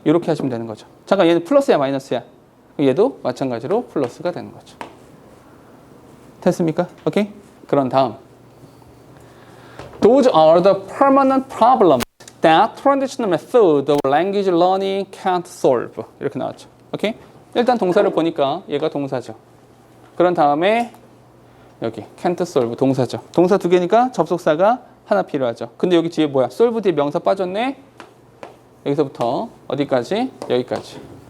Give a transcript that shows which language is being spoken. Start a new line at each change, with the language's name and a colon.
Korean: 이렇게 하시면 되는 거죠. 잠깐 얘는 플러스야, 마이너스야? 얘도 마찬가지로 플러스가 되는 거죠. 됐습니까? 오케이? 그런 다음.
English: Those are the permanent problems that traditional method of language learning can't solve.
Korean: 이렇게 나왔죠. 오케이? 일단 동사를 보니까 얘가 동사죠. 그런 다음에 여기
English: can't solve
Korean: 동사죠. 동사 두 개니까 접속사가 하나 필요하죠. 근데 여기 뒤에 뭐야? solve 뒤에 명사 빠졌네. 여기서부터 어디까지? 여기까지.